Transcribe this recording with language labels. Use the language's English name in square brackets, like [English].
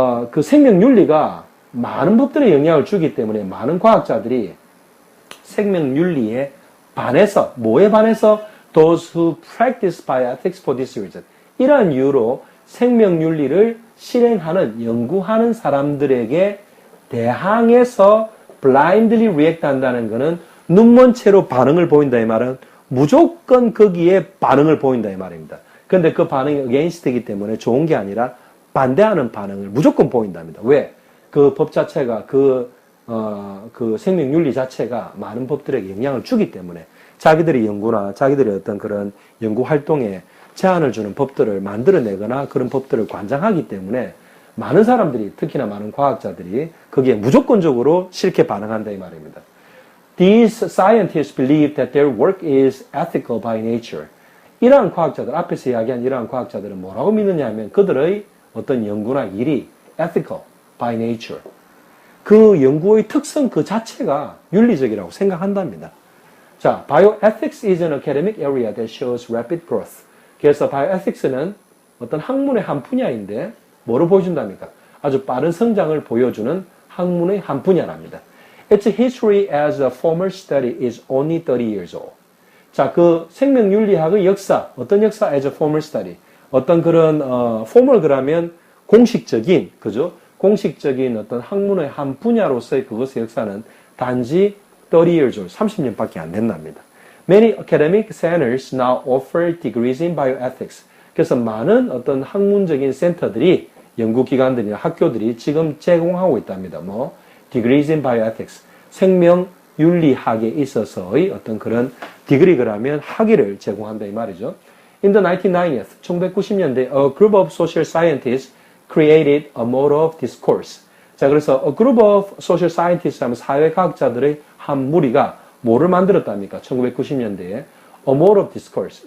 [Korean] 그 생명윤리가 많은 법들에 영향을 주기 때문에 많은 과학자들이 생명윤리에 반해서, 뭐에 반해서? [English] Those who practice bioethics for this reason. [Korean] 이러한 이유로 생명윤리를 실행하는, 연구하는 사람들에게 대항해서 [English] blindly react [Korean] 한다는 것은 눈먼 채로 반응을 보인다 이 말은 무조건 거기에 반응을 보인다 이 말입니다. 그런데 그 반응이 against이기 때문에 좋은 게 아니라 반대하는 반응을 무조건 보인답니다. 왜? 그 법 자체가 그 생명윤리 자체가 많은 법들에게 영향을 주기 때문에 자기들의 연구나 자기들의 어떤 그런 연구 활동에 제한을 주는 법들을 만들어내거나 그런 법들을 관장하기 때문에 많은 사람들이, 특히나 많은 과학자들이 거기에 무조건적으로 싫게 반응한다 이 말입니다. [English] These scientists believe that their work is ethical by nature. [Korean] 이러한 과학자들, 앞에서 이야기한 이러한 과학자들은 뭐라고 믿느냐 하면 그들의 어떤 연구나 일이 [English] ethical by nature. [Korean] 그 연구의 특성 그 자체가 윤리적이라고 생각한답니다. [English] 자, bioethics is an academic area that shows rapid growth. [Korean] 그래서 bioethics는 어떤 학문의 한 분야인데 뭐를 보여준답니까? 아주 빠른 성장을 보여주는 학문의 한 분야랍니다. [English] Its history as a formal study is only 30 years old. [Korean] 자, 그 생명윤리학의 역사, 어떤 역사? [English] As a formal study. [Korean] 어떤 그런 formal 그러면 공식적인, 그죠? 공식적인 어떤 학문의 한 분야로서의 그것의 역사는 단지 [English] 30 years old, [Korean] 30년밖에 안 된답니다. [English] Many academic centers now offer degrees in bioethics. [Korean] 그래서 많은 어떤 학문적인 센터들이, 연구기관들이나 학교들이 지금 제공하고 있답니다. [English] degrees in bioethics. [Korean] 생명 윤리학에 있어서의 어떤 그런 디그리그라면 학위를 제공한다 이 말이죠. [English] In the 1990s, [Korean] 1990년대, [English] a group of social scientists created a mode of discourse. [Korean] 자, 그래서 [English] a group of social scientists [Korean] 하면 사회과학자들의 한 무리가 뭐를 만들었답니까? 1990년대에 [English] a mode of discourse.